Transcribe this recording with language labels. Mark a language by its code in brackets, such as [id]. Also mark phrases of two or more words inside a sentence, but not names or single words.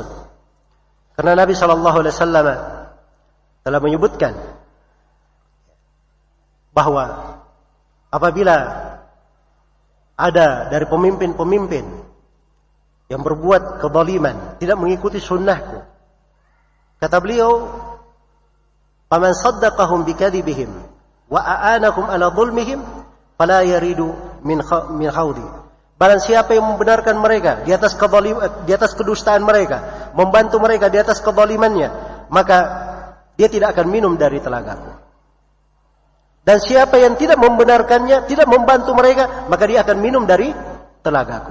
[id] Karena Nabi [ar] صلى الله عليه وسلم [id] telah menyebutkan bahwa apabila ada dari pemimpin-pemimpin yang berbuat kezaliman, tidak mengikuti sunnahku, kata beliau, [ar] "فمن صدقهم بكذبهم وأعانهم على ظلمهم فلا يرد من حوضي." [id] Barang siapa yang membenarkan mereka di atas kedustaan mereka, membantu mereka di atas kezalimannya, maka dia tidak akan minum dari telagaku. Dan siapa yang tidak membenarkannya, tidak membantu mereka, maka dia akan minum dari telagaku.